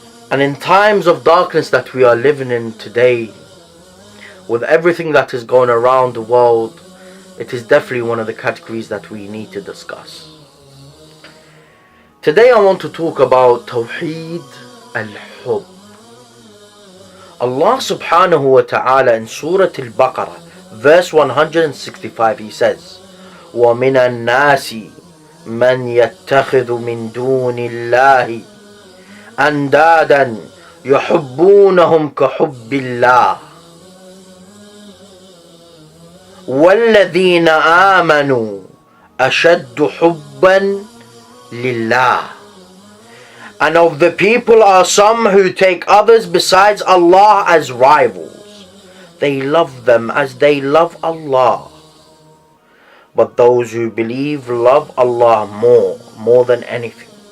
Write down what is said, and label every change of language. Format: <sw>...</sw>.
<en>And in times of darkness that we are living in today, with everything that is going around the world, it is definitely one of the categories that we need to discuss. Today I want to talk about Tawheed al-Hub. Allah subhanahu wa ta'ala in Surah al-Baqarah, verse 165, He says,</en> <ar>وَمِنَ النَّاسِ مَنْ يَتَّخِذُ مِنْ دُونِ اللَّهِ أَنْدَادًا يُحِبُّونَهُمْ كَحُبِّ اللَّهِ وَالَّذِينَ آمَنُوا أَشَدُّ حُبًّا لِلَّهِ.</ar> <en>And of the people are some who take others besides Allah as rivals. They love them as they love Allah. But those who believe love Allah more than anything.</en>